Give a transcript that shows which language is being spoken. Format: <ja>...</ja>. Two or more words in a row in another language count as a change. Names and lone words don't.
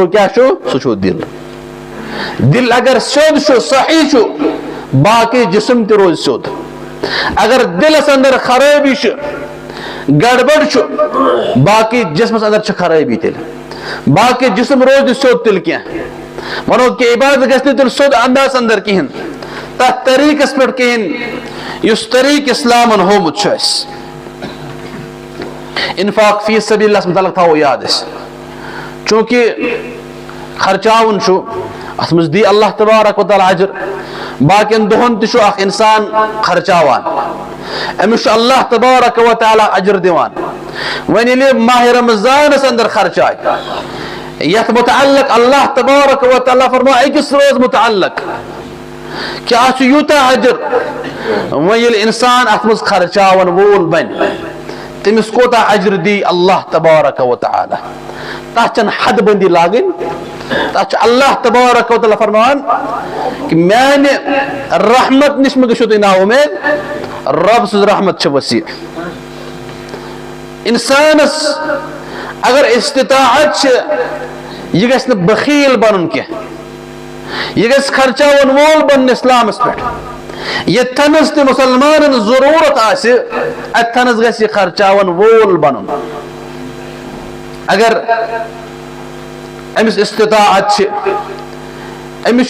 <ks>کیاہ چھُ سُہ چھُ دل دل اگر سیوٚد چھُ صحیح چھُ باقی جسم تہِ روزِ سیوٚد اگر دلس اندر خرٲبی چھِ گڑبڑ چھُ باقی جسمس اندر چھِ خرٲبی تیٚلہِ باقی جسم روزِ نہٕ سیوٚد تیٚلہِ کینٛہہ ونو کہِ عبادت گژھِ نہٕ تیٚلہِ سیوٚد انداز اندر کہیٖنۍ تتھ طریٖقس پٮ۪ٹھ کہیٖنۍ یُس طریٖقہٕ اسلامن ہومُت چھُ اسہِ</ks> <ar>انفاق فی سبیل اللہ</ar> <ks>متعلق تھاوو یاد أسۍ چوٗنٛکہِ خرچاوُن چھُ اتھ منٛز دی</ks> <ar>اللہ تبارک و تعالیٰ</ar> <ks>اجر باقین دۄہن تہِ چھُ اکھ انسان خرچاوان أمِس چھُ</ks> <ar>اللہ تبارک و تعالیٰ</ar> <ks>اجر دِوان وۄنۍ ییٚلہِ ماہِ رمضانس اندر خرچاے یتھ متعلق</ks> <ar>اللہ تبارک و تعالیٰ</ar> <ks>فرماو أکِس رٲژ متعلق کہ اتھ چھُ یوٗتاہ اجر وۄنۍ ییٚلہِ انسان اتھ منٛز خرچاون وول بنہِ تٔمِس کوتاہ اجر دی</ks> <ar>اللہ تبارک و تعالیٰ</ar> <ks>تتھ چھنہٕ حد بندی لاگٕنۍ تتھ چھُ</ks> <ar>اللہ تبارک و تعالیٰ</ar> <ks>فرماوان کہ میانہِ رحمت نِش مہ گٔژھِو تُہۍ نا اُمید رب سٕنٛز رحمت چھِ وسیع انسانس اگر استطاعت چھِ یہِ گژھِ نہٕ بخیل بنُن کینٛہہ یہِ گژھِ خرچاون وول بنُن اسلامس پٮ۪ٹھ ییٚتھنس تہِ مُسلمانن ضروٗرت آسہِ اتھنس گژھِ یہِ خرچاون وول بنُن اگر أمِس استطاعت چھِ أمِس</ks>